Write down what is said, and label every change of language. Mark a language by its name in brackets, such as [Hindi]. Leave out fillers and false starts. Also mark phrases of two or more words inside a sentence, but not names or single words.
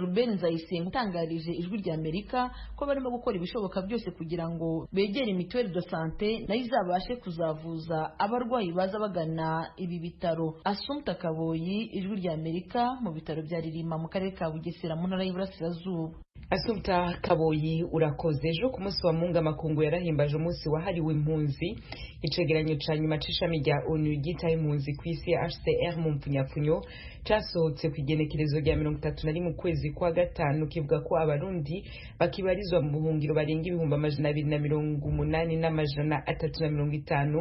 [Kinyarwanda] Ruben Nzayisenga utangarije Ijwi rya Amerika ko barimo gukora ibishoboka byose kugira ngo begere Mituelle de Santé nayo izabashe kuzavuza abarwayi baza bagana ibi bitaro. Assumpta Kaboyi, Ijwi rya Amerika, mu bitaro bya Ririma mu karere ka Bugesera mu ntara y'Iburasirazuba. Assumpta Kaboyi urakoze. [Rundi] Ejo ku munsi wa Mungu amakungu yarahimbaje umunsi wahariwe impunzi. Icegeranyo ca nyuma c'ishami rya ONU ryitaye impunzi ku isi HCR mu mpfunyapfunyo casohotse ku igenekerezo rya 31 mu kwezi kwa gatanu kivuga ko abarundi bakibarizwa mu buhungiro barenga 280 n'amajana 350.